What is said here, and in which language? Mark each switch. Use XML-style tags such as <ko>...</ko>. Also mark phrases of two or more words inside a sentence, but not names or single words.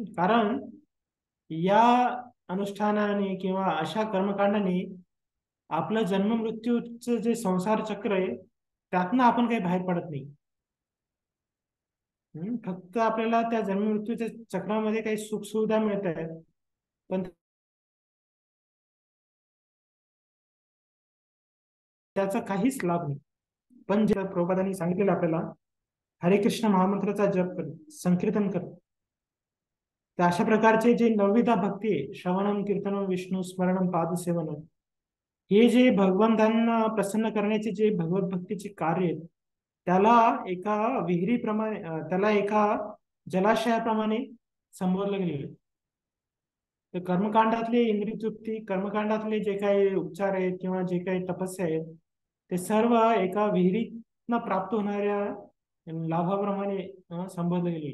<mr>कारण या अनुष्ठानाने किंवा अशा कर्मकांडाने आपलं जन्म मृत्यूचं जे संसार चक्र आहे, त्यातनं आपण काही बाहेर पडत नाही. फक्त आपल्याला त्या जन्म मृत्यूच्या चक्रामध्ये काही सुख सुविधा मिळत आहेत, पण त्याचा काहीच लाभ नाही. पण जे प्रभुपादांनी सांगितलेलं आपल्याला, हरे कृष्ण महामंत्राचा जप कर, संकीर्तन कर, तर अशा प्रकारचे जे 9विधा भक्ती आहे,</mr> <sa>श्रवणम कीर्तनम विष्णू स्मरणम पादसेवनम,</sa> <mr>हे जे भगवंतांना प्रसन्न करण्याचे जे भगवत भक्तीचे कार्य आहेत, त्याला एका विहिरीप्रमाणे, त्याला एका जलाशयाप्रमाणे संबोधलं गेलेलं. तर कर्मकांडातले इंद्रियतृप्ती, कर्मकांडातले जे काही उपचार आहेत किंवा जे काही तपस्या आहेत, ते सर्व एका विहिरीतनं प्राप्त होणाऱ्या लाभाप्रमाणे संबोधले गेले.</mr>